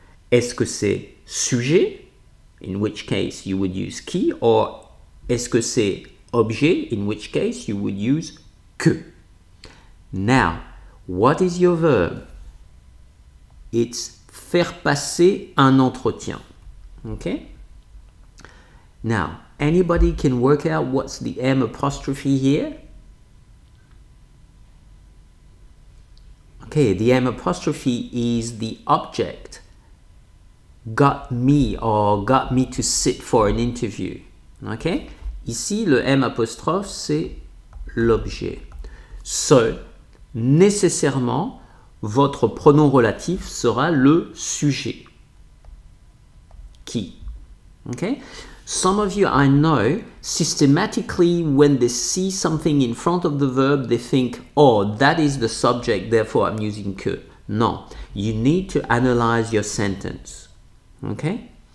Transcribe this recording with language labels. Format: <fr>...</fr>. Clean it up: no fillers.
<fr>Est-ce que c'est sujet,</fr> <en>in which case you would use qui,</en> <fr>ou est-ce que c'est objet,</fr> <en>in which case you would use que. Now, what is your verb? It's faire passer un entretien. Okay? Now, anybody can work out what's the M apostrophe here? Okay, the M apostrophe is the object. Got me or got me to sit for an interview. Okay?</en> <fr>Ici, le M apostrophe, c'est l'objet. So, nécessairement, votre pronom relatif sera le sujet. Qui? Okay?</fr> <en>Some of you, I know, systematically, when they see something in front of the verb, they think, oh, that is the subject, therefore I'm using que. Non. You need to analyze your sentence. Okay?</en>